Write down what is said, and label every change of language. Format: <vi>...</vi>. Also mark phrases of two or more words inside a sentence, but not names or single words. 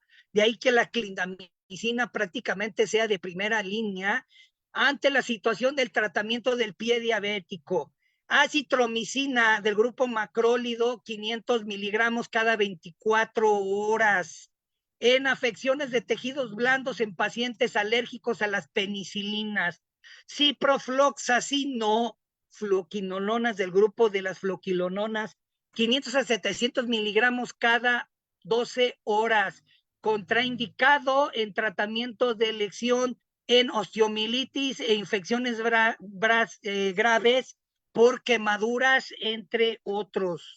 <es>De ahí que la clindamicina prácticamente sea de primera línea ante la situación del tratamiento del pie diabético. Acitromicina del grupo macrólido, 500 miligramos cada 24 horas. En afecciones de tejidos blandos en pacientes alérgicos a las penicilinas. Ciprofloxacino, fluoquinolonas del grupo de las fluoquinolonas, 500 a 700 miligramos cada 12 horas. Contraindicado en tratamiento de elección en osteomielitis e infecciones graves por quemaduras, entre otros.</es>